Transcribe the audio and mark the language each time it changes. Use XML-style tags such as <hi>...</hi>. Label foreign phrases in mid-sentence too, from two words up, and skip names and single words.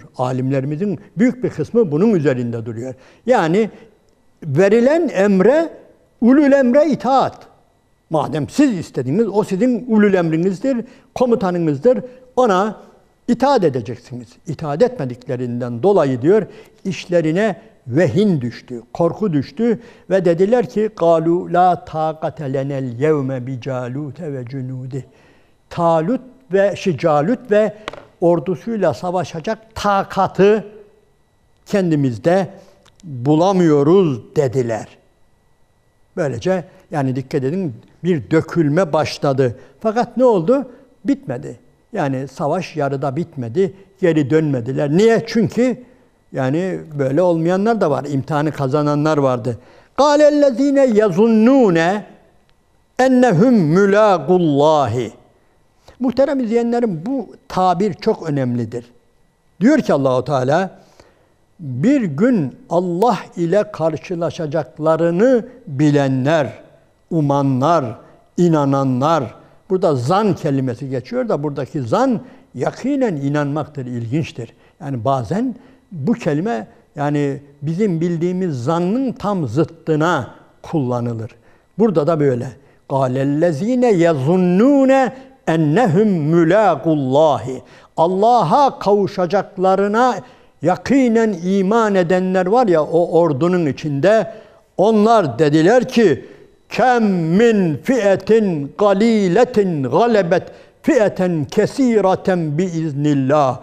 <tr>Alimlerimizin büyük bir kısmı bunun üzerinde duruyor. Yani verilen emre, ulul emre itaat. Madem siz istediğiniz, o sizin ulul emrinizdir, komutanınızdır. Ona itaat edeceksiniz. İtaat etmediklerinden dolayı diyor, işlerine vehin düştü, korku düştü ve dediler ki</tr> <ar>قَالُوا لَا تَاقَةَ لَنَا الْيَوْمَ بِجَالُوتَ وَجُنُودِهِ.</ar> <tr>Calut ve ordusuyla savaşacak takatı kendimizde bulamıyoruz dediler. Böylece yani dikkat edin, bir dökülme başladı. Fakat ne oldu? Bitmedi. Yani savaş yarıda bitmedi. Geri dönmediler. Niye? Çünkü yani böyle olmayanlar da var. İmtihanı kazananlar vardı.</tr> <ar>قَالَ الَّذ۪ينَ يَظُنُّونَ اَنَّهُمْ مُلَاقُ.</ar> <tr>Muhterem izleyenlerim, bu tabir çok önemlidir. Diyor ki Allah-u Teala, bir gün Allah ile karşılaşacaklarını bilenler, umanlar, inananlar, burada zan kelimesi geçiyor da buradaki zan yakinen inanmaktır, ilginçtir. Yani bazen bu kelime yani bizim bildiğimiz zannın tam zıttına kullanılır. Burada da böyle.</tr> <ar>قَالَ يَظُنُّونَ اَنَّهُمْ مُلَاقُ</ar> <tr>Allah'a kavuşacaklarına yakinen iman edenler var ya o ordunun içinde, onlar dediler ki</tr> <ar>كم من فئة قليلة غلبت فئة كثيرة بإذن الله.</ar>